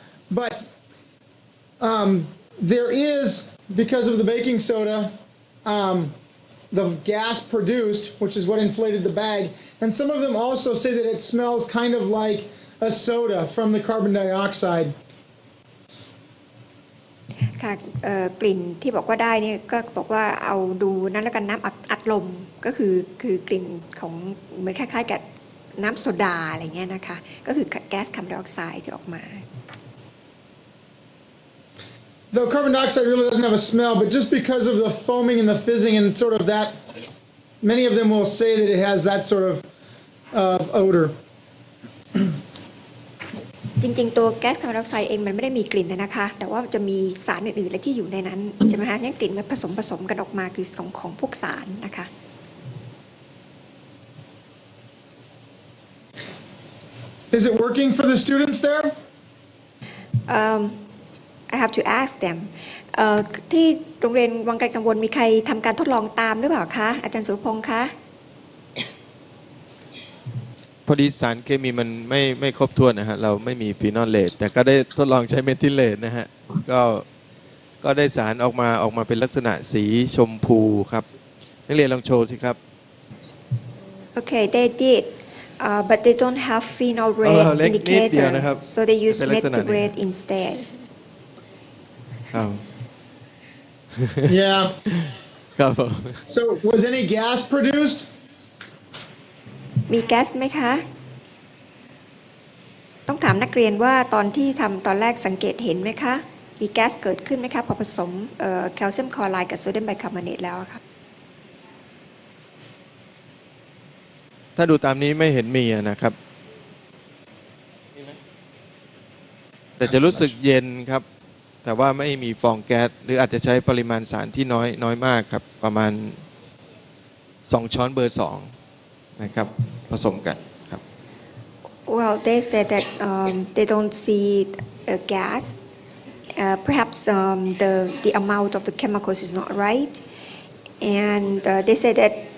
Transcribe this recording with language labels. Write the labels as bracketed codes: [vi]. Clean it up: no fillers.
[en] But there is, because of the baking soda, the gas produced, which is what inflated the bag, and some of them also say that it smells kind of like a soda from the carbon dioxide. [th] ค่ะกลิ่นที่บอกว่าได้เนี่ยก็บอกว่าเอาดูนั้นแล้วกันน้ำอัดลมก็คือกลิ่นของเหมือนคล้ายๆกับน้ำโซดาอะไรเงี้ยนะคะก็คือแก๊สคาร์บอนไดออกไซด์ที่ออกมา [en] Though carbon dioxide really doesn't have a smell, but just because of the foaming and the fizzing and sort of that, many of them will say that it has that sort of odor. [th] จริงๆตัวแก๊สคาร์บอนไดออกไซด์เองมันไม่ได้มีกลิ่นนะคะแต่ว่าจะมีสารอื่นๆอะไรที่อยู่ในนั้นใช่ไหมคะงั้นกลิ่นมันผสมกันออกมาคือของพวกสารนะคะ [en] Is it working for the students there? I have to ask them [th] ที่โรงเรียนวังไกลกังวลมีใครทำการทดลองตามหรือเปล่าคะอาจารย์สุรพงษ์คะ พอดีสารเคมีมันไม่ครบถ้วนนะฮะเราไม่มีฟีนอลเลตแต่ก็ได้ทดลองใช้เมทิลเลตนะฮะก็ได้สารออกมาเป็นลักษณะสีชมพูครับนักเรียนลองโชว์สิครับ [en] Okay they did but they don't have phenol red indicator so they use methyl red instead Yeah. [th] ครับผม [en] So was any gas produced? [th] มีแก๊สไหมคะต้องถามนักเรียนว่าตอนที่ทำตอนแรกสังเกตเห็นไหมคะมีแก๊สเกิดขึ้นไหมคะพอผสมแคลเซียมคลอไรด์กับโซเดียมไบคาร์บอเนตแล้วค่ะ ถ้าดูตามนี้ไม่เห็นมีนะครับแต่จะรู้สึกเย็นครับแต่ว่าไม่มีฟองแก๊สหรืออาจจะใช้ปริมาณสารที่น้อยมากครับประมาณ2 ช้อนเบอร์ 2นะครับผสมกันครับ [en] Well they said that they don't see gas perhaps the amount of the chemicals is not right and they said that